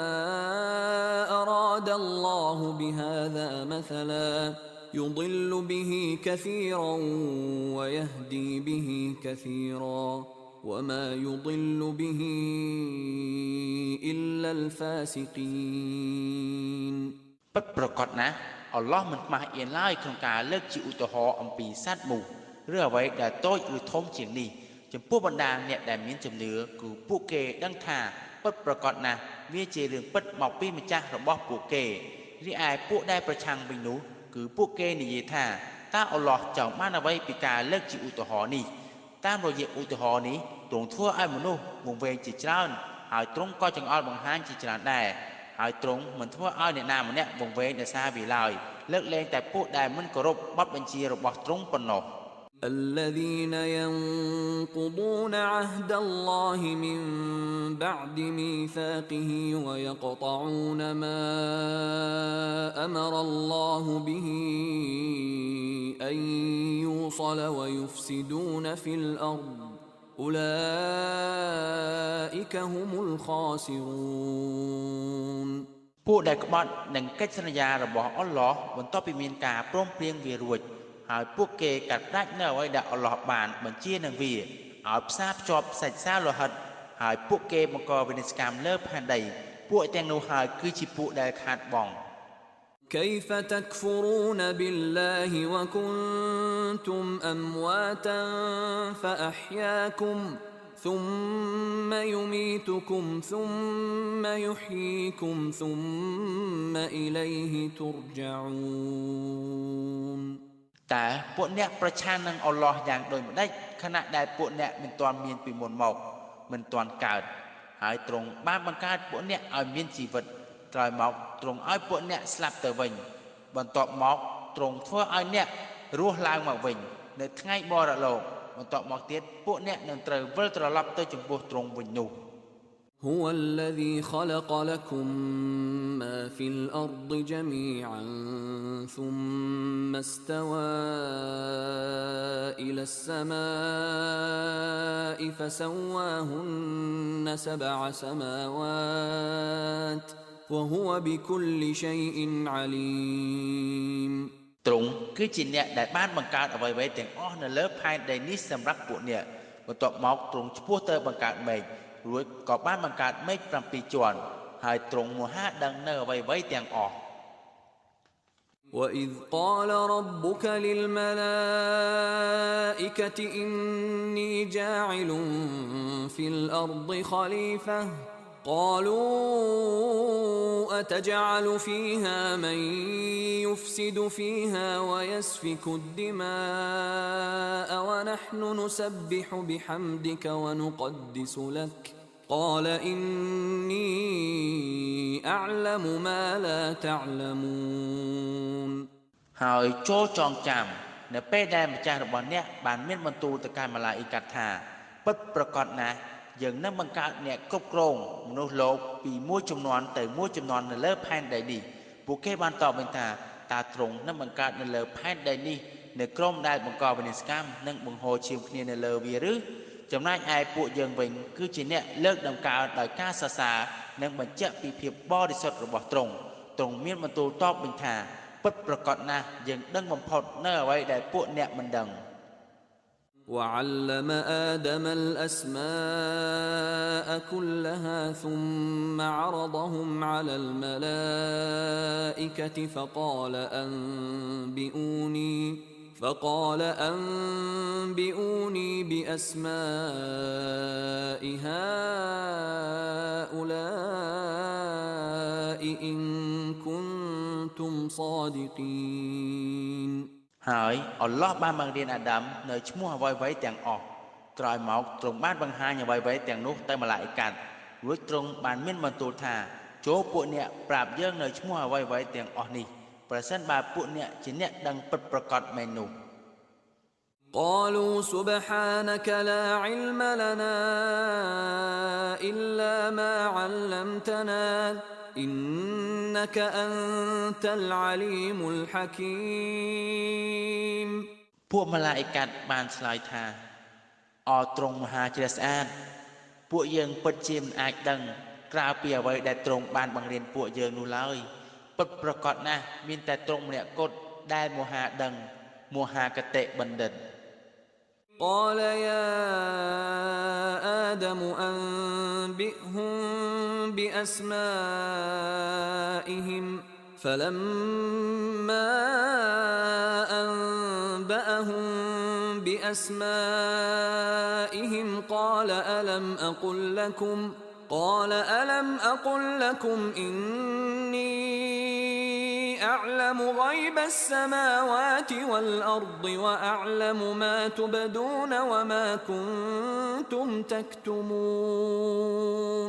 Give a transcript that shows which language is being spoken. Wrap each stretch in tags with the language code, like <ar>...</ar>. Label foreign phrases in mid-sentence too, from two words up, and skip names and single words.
<ar>أراد الله بهذا مثلا يضل به كثيرا ويهدي به كثيرا وما يضل به إلا الفاسقين</ar> <km>ពិតប្រាកដណាស់អល់ឡោះមិនខ្មាស់អៀនឡើយក្នុងការលើកជាឧទាហរណ៍អំពីសត្វមូសឬអ្វីដែលតូចឬធំជាងនេះចំពោះបណ្ដាអ្នក ដែលមានជំនឿគឺពួកគេដឹងថាពិតប្រាកដណាស់វាជារឿងពិតមកពីម្ចាស់របស់ពួកគេរីឯពួកដែលប្រឆាំងវិញនោះគឺពួកគេនិយាយថាតើអល់ឡោះចង់បានអ្វីពីការលើកជាឧទាហរណ៍នេះតាមរយៈឧទាហរណ៍នេះទ្រង់ធ្វើឲ្យមនុស្សវង្វេងជាច្រើនហើយទ្រង់ក៏ចង្អុលបង្ហាញជាច្រើនដែរហើយទ្រង់មិនធ្វើឲ្យអ្នកណាម្នាក់វង្វេងដោយសារវាឡើយលើកលែងតែពួកដែលមិនគោរពបទបញ្ជារបស់ទ្រង់ប៉ុណ្ណោះ</km> <ar>الذين ينقضون عهد الله من بعد ميثاقه ويقطعون ما أمر الله به أن يوصل ويفسدون في الأرض أولئك هم الخاسرون</ar> <km>ពួកដែលក្បត់នឹងកិច្ចសន្យារបស់អល់ឡោះបន្ទាប់ពីមានការព្រមព្រៀងវារួចហើយពួកគេកាត់ផ្ដាច់នៅអ្វីដែលអល់ឡោះបានបញ្ជានឹងវាឲ្យផ្សារភ្ជាប់សាច់សាលោហិតហើយពួកគេបង្កវិនិច្ឆ័យកម្មលើផែនដីពួកទាំងនោះហើយគឺជាពួកដែលខាតបង់</km> <ar>كيف تكفرون بالله وكنتم أمواتا فأحياكم ثم يميتكم ثم يحييكم ثم إليه ترجعون</ar> <km>តើពួកអ្នកប្រឆាំងនឹងអល់ឡោះយ៉ាងដូចម្ដេចខណៈដែលពួកអ្នកមិនទាន់មានពីមុនមកមិនទាន់កើតហើយទ្រង់បានបង្កើតពួកអ្នកឲ្យមានជីវិតក្រោយមកទ្រង់ឲ្យពួកអ្នកស្លាប់ទៅវិញបន្ទាប់មកទ្រង់ធ្វើឲ្យអ្នករស់ឡើងមកវិញនៅថ្ងៃបរលោកបន្ទាប់មកទៀតពួកអ្នកនឹងត្រូវវិលត្រឡប់ទៅចំពោះទ្រង់វិញនោះ</km> <ar>هو الذي خلق لكم ما في الأرض جميعا ثم استوى إلى السماء فسواهن 7 سماوات وهو بكل شيء عليم</ar> <km>ទ្រង់គឺជាអ្នកដែលបានបង្កើតអ្វីៗទាំងអស់នៅលើផែនដីនេះសម្រាប់ពួកអ្នកបន្ទាប់មកទ្រង់ឆ្ពោះទៅបង្កើតមេឃរួចក៏បានបង្កើតមេឃ7ជាន់ហើយទ្រង់មហាដឹងនៅអ្វីៗទាំងអស់</km> <ar>وإذ قال ربك للملائكة إني جاعل في الأرض خليفة قالوا أتجعل فيها من يفسد فيها ويسفك الدماء ونحن نسبح بحمدك ونقدس لك قال إني أعلم ما لا تعلمون</ar> <km>ហើយចូលចងចាំនៅពេលដែលម្ចាស់របស់អ្នកបានមានបន្ទូលទៅកាន់ម៉ាឡាអ៊ីកាត់ថាពិតប្រាកដណាស់យើងនឹងបង្កើតអ្នកគ្រប់ គ្រងមនុស្សលោកពីមួយជំនាន់ទៅមួយជំនាន់នៅលើផែនដីនេះពួកគេបានតបវិញថាតើទ្រង់នឹងបង្កើតនៅលើផែនដីនេះនៅក្រុមដែលបង្កវិនាសកម្មនិងបង្ហូរឈាមគ្នានៅលើវាឬចំណែកឯពួកយើងវិញគឺជាអ្នកលើកដំកើងដោយការសរសើរនិងបញ្ជាក់ពីភាពបរិសុទ្ធរបស់ទ្រង់មានបន្ទូលតបវិញថាពិតប្រាកដណាស់យើងដឹងបំផុតនៅអ្វីដែលពួកអ្នកមិនដឹង</km> <ar>وعلم آدم الأسماء كلها ثم عرضهم على الملائكة فقال أنبئوني بأسماء هؤلاء إن كنتم صادقين</ar> <km>ហើយអល់ឡោះបានបង្រៀនអាដាមនៅឈ្មោះអ្វីៗទាំងអស់ក្រោយមកទ្រង់បានបង្ហាញអ្វីៗទាំងនោះទៅម៉ាឡាអ៊ីកាត់រួចទ្រង់បានមានបន្ទូលថាចូលពួកអ្នកប្រាប់យើងនៅឈ្មោះអ្វីៗទាំងអស់នេះប្រសិនបើពួកអ្នកជាអ្នកដឹងពិតប្រាកដមែននោះ</km> <ar>قالوا سبحانك لا علم لنا إلا ما علمتنا إنك أنت العليم الحكيم</ar> <km>ពួកម៉ាឡាអ៊ីកាត់បានឆ្លើយថាអរទ្រង់មហាជ្រះស្អាតពួកយើងពិតជាមិនអាចដឹងក្រៅពីអ្វីដែលទ្រង់បានបង្រៀនពួកយើងនោះឡើយពិតប្រាកដណាស់មានតែទ្រង់ម្នាក់គត់ដែលមហាដឹងមហាកតេបណ្ឌិត</km> <ar>قال يا آدم أنبئهم بأسمائهم فلما أنبأهم بأسمائهم قال ألم أقل لكم إني أعلم غيب السماوات والأرض وأعلم ما تبدون وما كنتم تكتمون</ar>